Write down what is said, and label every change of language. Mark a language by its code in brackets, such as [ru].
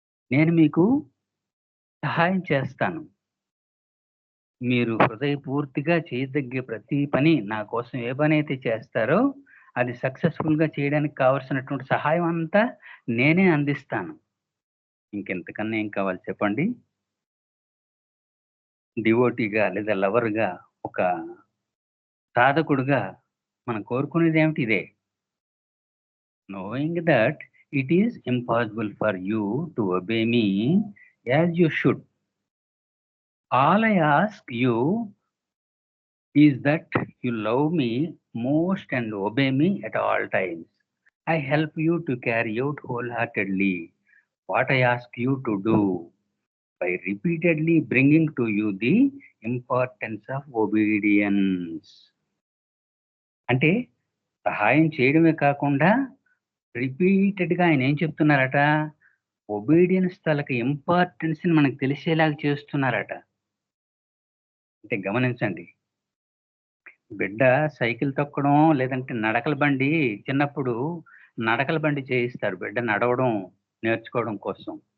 [te] నేను మీకు సహాయం చేస్తాను. మీరు హృదయపూర్తిగా చేయదగ్గే ప్రతి పని నా కోసం ఏ పని అయితే చేస్తారో అది సక్సెస్ఫుల్గా చేయడానికి కావలసినటువంటి సహాయం అంతా నేనే అందిస్తాను. ఇంకెంతకన్నా ఏం కావాలి చెప్పండి. డివోటీగా లేదా లవర్గా, ఒక సాధకుడుగా మనం కోరుకునేది ఏమిటి, ఇదే. [en] knowing that it is impossible for you to obey me as you should. All I ask you is that you love me most and obey me at all times. I help you to carry out wholeheartedly what I ask you to do by repeatedly bringing to you the importance of obedience. [te] అంటే సహాయం చేయడమే కాకుండా రిపీటెడ్గా ఆయన ఏం చెప్తున్నారట, obedience తాలూకు ఇంపార్టెన్స్ని మనకు తెలిసేలాగా చేస్తున్నారట. అంటే గమనించండి, బిడ్డ సైకిల్ తొక్కడం లేదంటే నడకల బండి, చిన్నప్పుడు నడకల బండి చేయిస్తారు బిడ్డ నడవడం నేర్చుకోవడం కోసం.